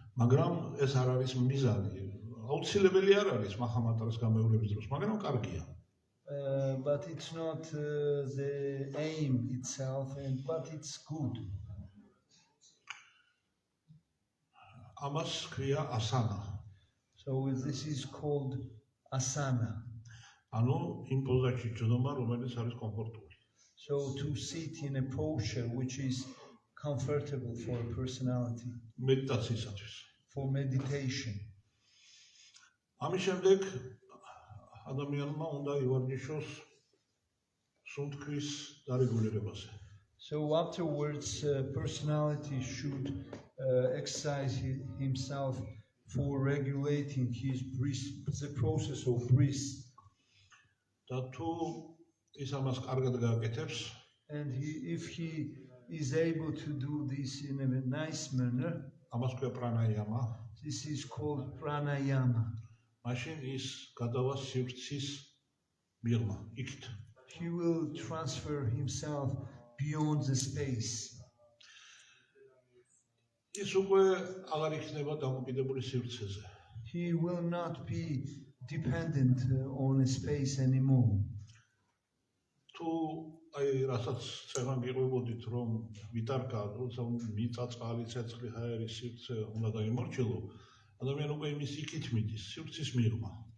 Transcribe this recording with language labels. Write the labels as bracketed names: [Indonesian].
[Georgian] მაგრამ ეს არ არის მიზანი. აუცილებელი არ არის მახამანტრას გამეორების დროს, მაგრამ კარგია. [English] But it's not the aim itself, but it's good. [Georgian] ამას ქვია asana. [English] So this is called asana. [Georgian] ანუ იმ პოზაში ჯდომა, რომელიც არის კომფორტული. [English] So to sit in a posture which is comfortable for a personality, [Georgian] მედიტაციისათვის. [English] for meditation. [Georgian] ამის შემდეგ ადამიანმა უნდა ივარჯიშოს სუნთქვის დარეგულირებაზე. [English] So afterwards, personality should exercise himself for regulating his breath, the process of breath. [Georgian] და თუ ის ამას კარგად გააკეთებს, [English] And if he is able to do this in a nice manner, [Georgian] ამას ქვია პრანაიამა, [English] this is called pranayama. [Georgian] მაშინ ის გადავა სივრცის მიღმა, იქით. [English] He will transfer himself beyond the space. [Georgian] ის უკვე აღარ იქნება დამოკიდებული სივრცეზე. [English] He will not be dependent on a space anymore. [Georgian] თუ აი რასაც წერან გიყვებოდით რომ ვიტარკა, როცა მიწა წყალი, ცეცხლი, ჰაერი, სივრცე უნდა დაიმორჩილო, ადამიანი უკვე იმის იქით მიდის, სივრცის მიღმა.